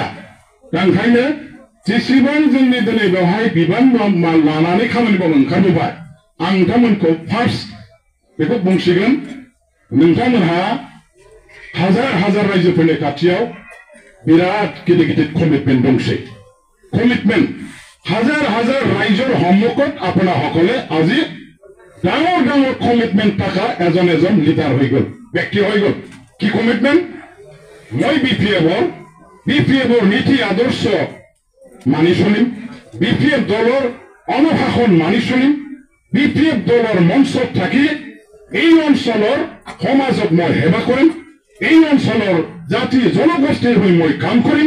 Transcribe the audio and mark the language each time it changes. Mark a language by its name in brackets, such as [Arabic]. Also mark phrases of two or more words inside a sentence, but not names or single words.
[Bodo] दा ओंखायनो जेसेबां जोंनि दिनै बेवहाय बिबान लानानै खामानि मावनो ओंखारबोबाय, आं नोंथांमोनखौ फार्स्ट बेखौ बुंसिगोन नोंथांमोनहा हाजार हाजार रायजोफोरनि खाथियाव बिराद गिदिर गिदिर कमिटमेन्ट दंसै कमिटमेन्ट हाजार हाजार रायजोर सम्मुखत [Assamese] আপোনাসকলে আজি ডাঙৰ ডাঙৰ কমিটমেন্ট থকা এজন এজন লিডাৰ হৈ গ'ল ব্যক্তি হৈ গ'ল কি কমিটমেন্ট মই বিপিএফৰ নীতি আদৰ্শ মানি চলিম বিপিএফ দলৰ অনুশাসন মানি চলিম বিপিএফ দলৰ মঞ্চত থাকি এই অঞ্চলৰ সমাজক মই সেৱা কৰিম এই অঞ্চলৰ জাতি জনগোষ্ঠীৰ হৈ মই কাম কৰিম